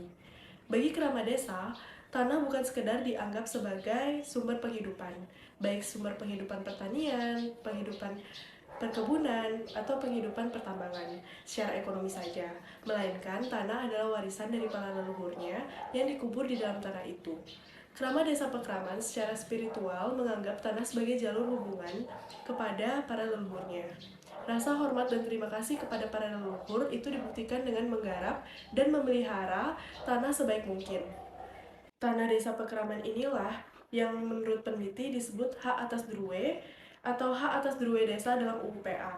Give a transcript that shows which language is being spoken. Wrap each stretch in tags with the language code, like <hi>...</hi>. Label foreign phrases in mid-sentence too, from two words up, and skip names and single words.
<id>Bagi kerama desa, tanah bukan sekedar dianggap sebagai sumber penghidupan, baik sumber penghidupan pertanian, penghidupan perkebunan, atau penghidupan pertambangan secara ekonomi saja, melainkan tanah adalah warisan dari para leluhurnya yang dikubur di dalam tanah itu. Kerama desa Pekraman secara spiritual menganggap tanah sebagai jalur hubungan kepada para leluhurnya. Rasa hormat dan terima kasih kepada para leluhur itu dibuktikan dengan menggarap dan memelihara tanah sebaik mungkin. Tanah desa Pekraman inilah yang menurut peneliti disebut hak atas Druwe atau hak atas Druwe desa dalam UU PA.</id>